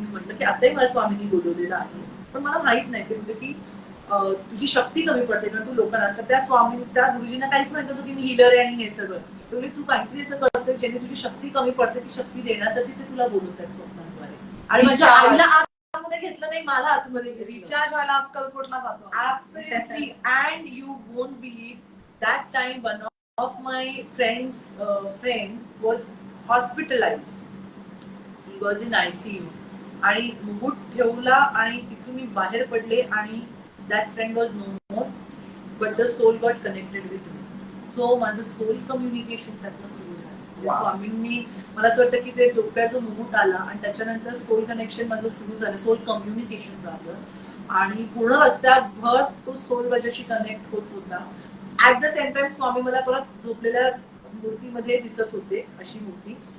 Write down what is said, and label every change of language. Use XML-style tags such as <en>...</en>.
<mr>मी म्हटलं की आताही मला स्वामींनी बोलवलेलं आहे, पण मला माहित नाही. ते बोलले की तुझी शक्ती कमी पडते ना, तू लोकांना. तर त्या गुरुजींना काहीच माहित होतं की मी हिलर आहे आणि हे सगळं. ते बोलले तू काहीतरी असं करतेस ज्याने तुझी शक्ती कमी पडते, ती शक्ती देण्यासाठी ते तुला बोलवत आहेत स्वप्नांद्वारे. आणि माझ्या आईला आतमध्ये घेतलं नाही, मला आतमध्ये रिचार्ज व्हायला अक्कलकोटला जातो.</mr> <en>Absolutely. And you won't believe that time one of my friend was hospitalized. He was in ICU.</en> <mr>आणि मुकुट ठेवला आणि तिथून मी बाहेर पडले</mr> <en>आणि that friend was no more, but the soul got connected with me.</en> <mr>So माझं सोल कम्युनिकेशन त्यातनं सुरू झालं. स्वामींनी मला असं वाटतं की ते डोक्याचा मुकुट आला आणि त्याच्यानंतर सोल कनेक्शन माझं सुरू झालं, सोल कम्युनिकेशन झालं. आणि पूर्ण रस्त्याभर तो सोल माझ्याशी कनेक्ट होत होता.</mr> <en>at the same time</en> <mr>स्वामी मला परत झोपलेल्या मूर्तीमध्ये दिसत होते, अशी मूर्ती.</mr>